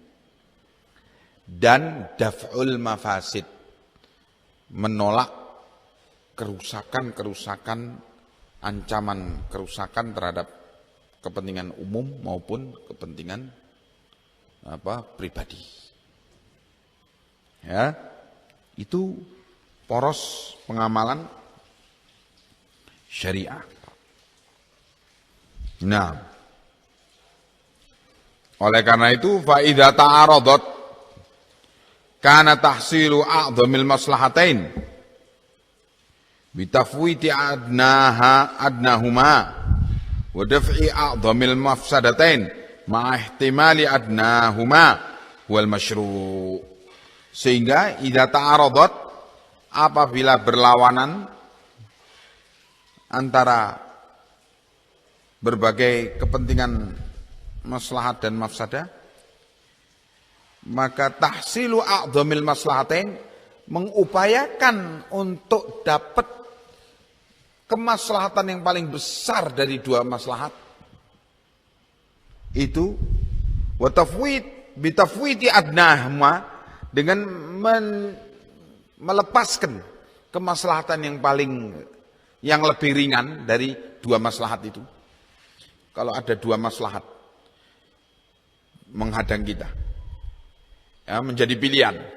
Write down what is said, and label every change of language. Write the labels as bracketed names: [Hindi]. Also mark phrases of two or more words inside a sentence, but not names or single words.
[Indonesian] dan [Arabic] دفع المفاسد, [Indonesian] menolak kerusakan-kerusakan, ancaman kerusakan terhadap kepentingan umum maupun kepentingan pribadi. Ya, itu poros pengamalan syariah. Nah, oleh karena itu [Arabic] فإذا تعارضت كان تحصيل أعظم المصلحتين بتفويت أدناهما ودفع أعظم المفسدتين مع احتمال أدناهما والمشروع'. [Indonesian] Sehingga [Arabic] إذا تعارضت, [Indonesian] apabila berlawanan antara berbagai kepentingan maslahat dan mafsadah, maka [Arabic] تحصيل أعظم المصلحتين, [Indonesian] mengupayakan untuk dapat kemaslahatan yang paling besar dari dua maslahat itu, [Arabic] وتفويت بتفويت أدناهما, [Indonesian] dengan melepaskan kemaslahatan yang lebih ringan dari dua maslahat itu. Kalau ada dua maslahat menghadang kita, ya, menjadi pilihan.